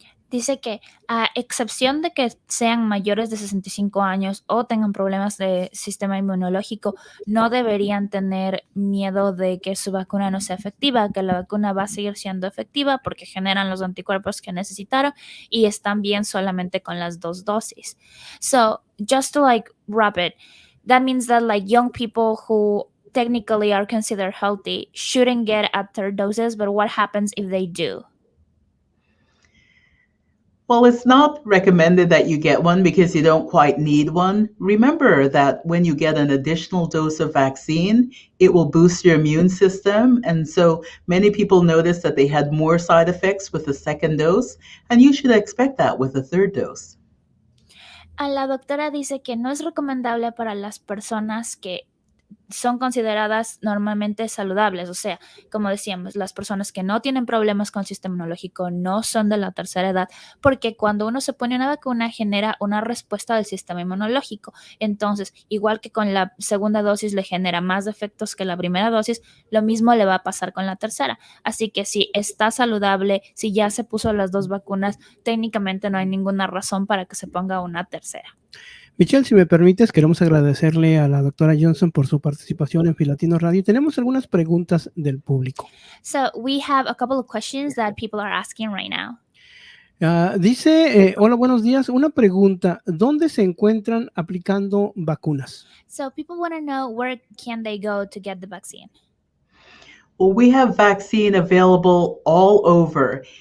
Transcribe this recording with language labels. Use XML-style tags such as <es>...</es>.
<es>Dice que a excepción de que sean mayores de 65 años o tengan problemas de sistema inmunológico, no deberían tener miedo de que su vacuna no sea efectiva, que la vacuna va a seguir siendo efectiva porque generan los anticuerpos que necesitaron y están bien solamente con las 2 dosis.</es> <en>So, just to like wrap it, that means that like young people who technically are considered healthy shouldn't get a 3rd doses, but what happens if they do? Well, it's not recommended that you get one because you don't quite need one. Remember that when you get an additional dose of vaccine, it will boost your immune system. And so many people noticed that they had more side effects with the 2nd dose, and you should expect that with the 3rd dose.</en> <es>La doctora dice que no es recomendable para las personas que son consideradas normalmente saludables, o sea, como decíamos, las personas que no tienen problemas con el sistema inmunológico, no son de la tercera edad, porque cuando uno se pone una vacuna genera una respuesta del sistema inmunológico. Entonces, igual que con la 2ª dosis le genera más efectos que la primera dosis, lo mismo le va a pasar con la tercera. Así que si está saludable, si ya se puso las 2 vacunas, técnicamente no hay ninguna razón para que se ponga una tercera. Michelle, si me permites, queremos agradecerle a la doctora Johnson por su participación en Filatino Radio. Tenemos algunas preguntas del público.</es> <en>So we have a couple of questions that people are asking right now.</en> <es>Dice, hola, buenos días. Una pregunta, ¿dónde se encuentran aplicando vacunas?</es> <en>So people want to know where can they go to get the vaccine? Well, we have vaccine available all over.</en>